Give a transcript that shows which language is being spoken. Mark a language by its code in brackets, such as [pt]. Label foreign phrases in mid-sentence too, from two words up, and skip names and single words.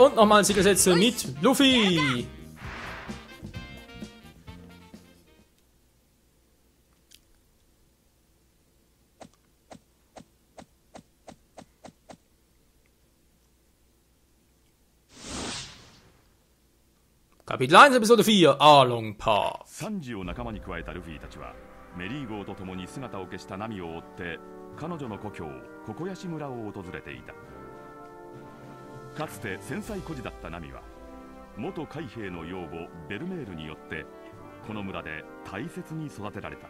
[de] Und nochmal Siegersätze mit Luffy. Kapitel 1, Episode 4, Arlong Park. [ja] サンジを仲間に加えたルフィたちはメリー号と共に姿を消したナミを追って彼女の故郷ココヤシ村を訪れていた。かつて戦災孤児だったナミは元海兵の養母ベルメールによってこの村で大切に育てられた。